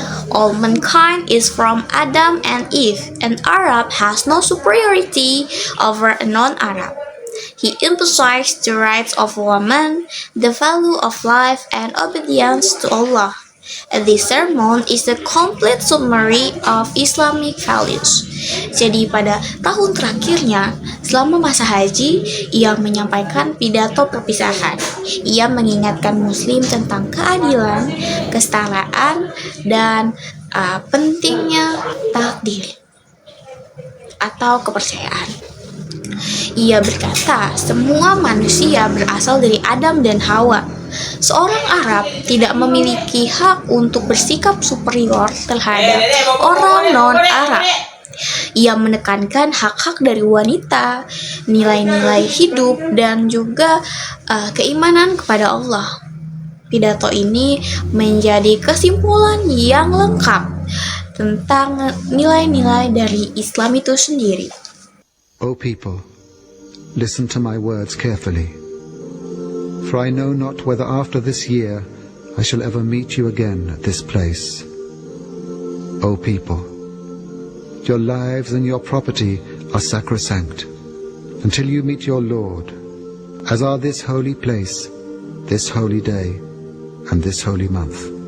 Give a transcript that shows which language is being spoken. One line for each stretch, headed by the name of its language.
English: All mankind is from Adam and Eve. An Arab has no superiority over a non-Arab. He emphasized the rights of women, the value of life, and obedience to Allah. This sermon is the complete summary of Islamic values.
Indonesian: Jadi pada tahun terakhirnya, selama masa haji, ia menyampaikan pidato perpisahan. Ia mengingatkan Muslim tentang keadilan, kesetaraan, dan pentingnya takdir atau kepercayaan. Ia berkata, semua manusia berasal dari Adam dan Hawa. Seorang Arab tidak memiliki hak untuk bersikap superior terhadap orang non-Arab. Ia menekankan hak-hak dari wanita, nilai-nilai hidup, dan juga keimanan kepada Allah. Pidato ini menjadi kesimpulan yang lengkap tentang nilai-nilai dari Islam itu sendiri.
English: O people, listen to my words carefully. For I know not whether after this year I shall ever meet you again at this place. O people, your lives and your property are sacrosanct until you meet your Lord, as are this holy place, this holy day, and this holy month.